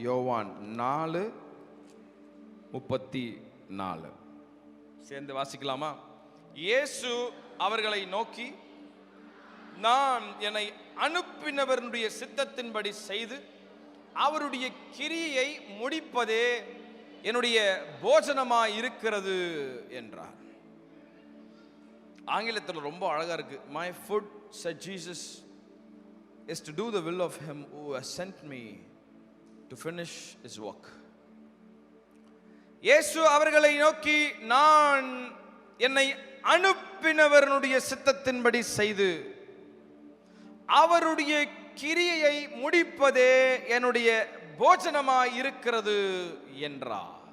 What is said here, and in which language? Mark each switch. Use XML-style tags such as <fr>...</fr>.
<ta>யோவான் 4:34 சேர்ந்து வாசிக்கலாமா? இயேசு அவர்களை நோக்கி, நான் என்னை அனுப்பினவருடைய சித்தத்தின்படி செய்து அவருடைய கிரியை முடிப்பதே என்னுடைய போஜனமாய் இருக்கிறது என்றார். ஆங்கிலத்தில் ரொம்ப அழகா இருக்கு.</ta> <en>My food, said Jesus, is to do the will of him who has sent me to finish his work.</en> <ta>இயேசு அவர்களை நோக்கி, நான் என்னை அனுப்பினவருடைய சித்தத்தின்படி செய்து அவருடைய கிரியையை முடிப்பதே என்னுடைய போஜனமாய் இருக்கிறது என்றார்.</ta>